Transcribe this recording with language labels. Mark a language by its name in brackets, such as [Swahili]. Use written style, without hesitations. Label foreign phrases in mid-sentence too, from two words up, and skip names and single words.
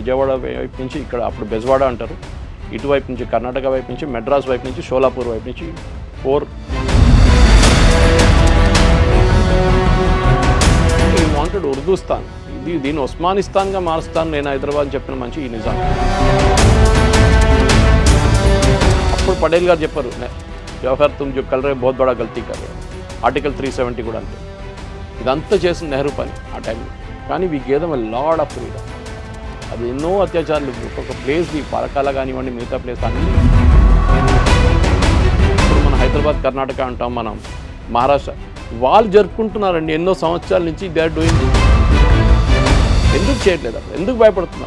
[Telugu] విజయవాడ వైపు నుంచి ఇక్కడ అప్పుడు బెజవాడ అంటారు, ఇటువైపు నుంచి కర్ణాటక వైపు నుంచి, మెడ్రాస్ వైపు నుంచి, షోలాపూర్ వైపు నుంచి 4 వాంటెడ్ ఉర్దూస్తాన్. దీన్ని ఉస్మానిస్తాన్గా మారుస్తాను నేను హైదరాబాద్ చెప్పిన మంచి ఈ నిజాం. అప్పుడు పటేల్ గారు చెప్పారు, [Hindi] जवाहर तुम जो कल रे बहुत बड़ा गलती कर रे. [Telugu] ఆర్టికల్ 370 కూడా అంతే. ఇదంతా చేసిన నెహ్రూ పని ఆ టైంలో. [English] కానీ we gave them a lot of freedom. [Telugu] అది ఎన్నో అత్యాచారాలు, ఒక్కొక్క ప్లేస్, ఈ పరకాల కానివ్వండి, మిగతా ప్లేస్ అన్నీ. ఇప్పుడు మన హైదరాబాద్, కర్ణాటక అంటాం, మనం మహారాష్ట్ర, వాళ్ళు జరుపుకుంటున్నారండి ఎన్నో సంవత్సరాల నుంచి. [English] they are doing. [Telugu] ఎందుకు చేయట్లేదు అక్కడ? ఎందుకు భయపడుతున్నారు?